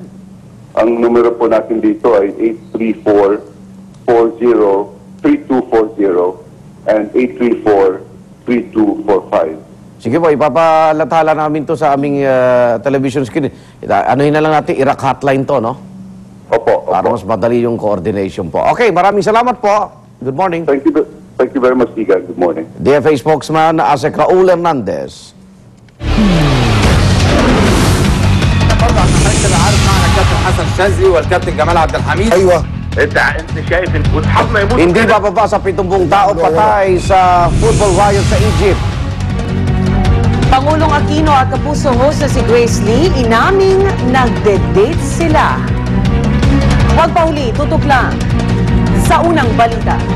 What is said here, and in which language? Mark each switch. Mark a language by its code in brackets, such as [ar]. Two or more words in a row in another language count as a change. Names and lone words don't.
[tl] Ang numero po natin dito ay 834-3240 and 834-3245. Sige po, ipapalathala namin to sa aming television screen. Anuhin na lang natin, Iraq hotline to, no? Para mas madali yung coordination po. Okay, maraming salamat po. [en] Good morning. Thank you very much, Igan. Good morning. DFA spokesman Asek Raul Hernandez. [ar] عارف معنا الكابتن حسن شاذلي والكابتن جمال عبد الحميد. ايوه. انت شايف وتحضنا يموت. [tl] Hindi bababa sa 70 tao patay sa [en] football riot [tl] sa Egypt. Pangulong Aquino at kapuso host na si Grace Lee, inaming nagde-date sila. Huwag pa huli, tutok lang sa unang balita.